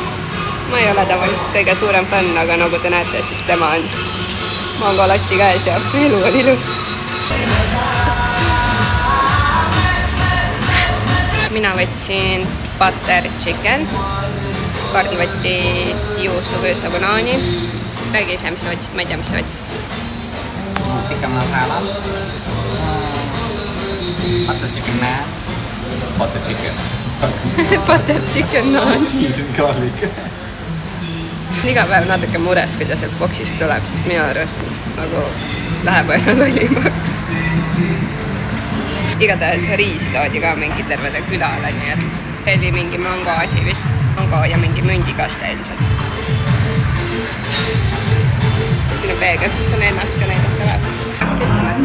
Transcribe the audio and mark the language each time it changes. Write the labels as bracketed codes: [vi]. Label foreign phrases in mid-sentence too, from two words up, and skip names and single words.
[et] Ma ei ole tavaliselt kõige suurem fänn, aga nagu te näete, siis tema on mangolassi käes ja elu on ilus. Mina võtsin [en] butter chicken, [et] Kardi võttis juustuköösta banaani. Räägi ise, mis sa võtsid, ma ei tea, mis sa võtsid. [en] Tikka masala, butter chicken naan. Butter chicken. Butter chicken naan. Cheese and garlic. [et] Iga päev natuke mures, kui ta sealt boksist tuleb, sest minu arvast nagu läheb aina lollimaks. Igatahes riisi toodi ka mingi tervele külale, nii et oli mingi mango asi vist. Mango ja mingi mündikaste ilmselt. Siin on peegel, see on ennast ka näidata läheb.